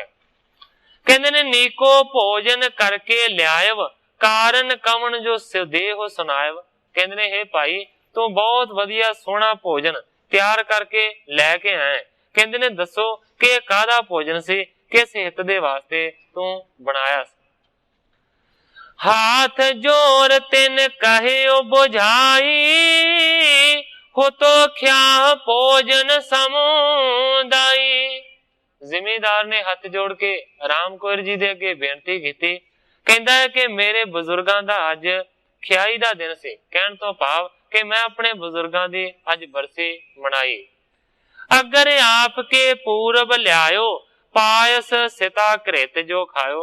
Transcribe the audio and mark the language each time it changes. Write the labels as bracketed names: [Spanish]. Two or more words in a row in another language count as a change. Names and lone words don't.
[Braj] ਕਹਿੰਦੇ ਨੇ ਨੀਕੋ ਭੋਜਨ ਕਰਕੇ ਲਿਆਇਵ, ਕਾਰਨ ਕਵਣ ਜੋ ਸੁਦੇਹ ਸੁਨਾਇਵ। [Punjabi] ਕਹਿੰਦੇ ਨੇ ਹੇ ਭਾਈ ਤੂੰ ਬਹੁਤ ਵਧੀਆ ਸੋਹਣਾ ਭੋਜਨ ਤਿਆਰ ਕਰਕੇ ਲੈ ਕੇ ਆਇਆ। ਕਹਿੰਦੇ ਨੇ ਦੱਸੋ ਕਿ ਇਹ ਕਾਹਦਾ ਭੋਜਨ ਸੀ, ਕਿਸ ਹਿੱਤ ਦੇ ਵਾਸਤੇ ਤੂੰ ਬਣਾਇਆ ਸੀ। [Braj] हाथ जोर तिन कहियो बुझाई, हो तो ख्याह भोजन समुदाई। [Punjabi] ਜ਼ਿਮੀਂਦਾਰ ਨੇ ਹੱਥ ਜੋੜ ਕੇ ਰਾਮ ਕੌਰ ਜੀ ਦੇ ਅੱਗੇ ਬੇਨਤੀ ਕੀਤੀ। ਕਹਿੰਦਾ ਹੈ ਕਿ ਮੇਰੇ ਬਜ਼ੁਰਗਾਂ ਦਾ ਅੱਜ ਖਿਆਈ ਦਾ ਦਿਨ ਸੀ। ਕਹਿਣ ਤੋਂ ਭਾਵ ਕਿ ਮੈਂ ਆਪਣੇ ਬਜ਼ੁਰਗਾਂ ਦੀ ਅੱਜ ਬਰਸੀ ਮਨਾਈ। [Braj] ਅਗਰ ਆਪ ਕੇ ਪੂਰਬ ਲਿਆਇਓ, ਪਾਇਸ ਸਿਤਾ ਘ੍ਰਿਤ ਜੋ ਖਾਇਓ।